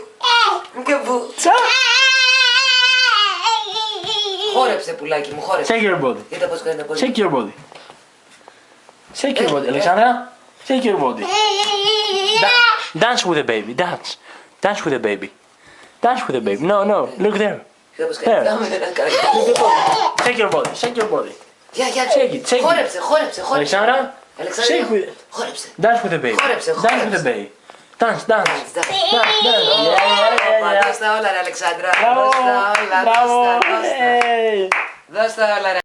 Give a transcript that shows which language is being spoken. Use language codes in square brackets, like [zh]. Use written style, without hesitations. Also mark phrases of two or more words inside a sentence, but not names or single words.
[el] Πικαμπού. Χόρεψε πουλάκι μου, χόρεψε. [en] Shake your body. [el] Κοίτα πώς κάνει τα πόδια. [en] Shake your body. Shake your body, Alexandra. Shake your body. Dance with the baby. Dance. Dance with the baby. Dance with the baby. No. Look there. [el] Κοίτα πώς κάνει. [en] Shake your body. Shake your body. [el] Για, [en] Shake it. Shake it. [el] χόρεψε. Alexandra. Αλεξάνδρα, [en] Shake with. [el] χόρεψε. [en] Dance with the baby. [el] Χόρεψε, [en] Dance with the baby. Dance. Dance. [el] Δώσ' τα όλα ρε Αλεξάνδρα. Bravo. Δώσ' τα όλα. [en] Bravo. Hey. [el] Δώσ' τα όλα ρε.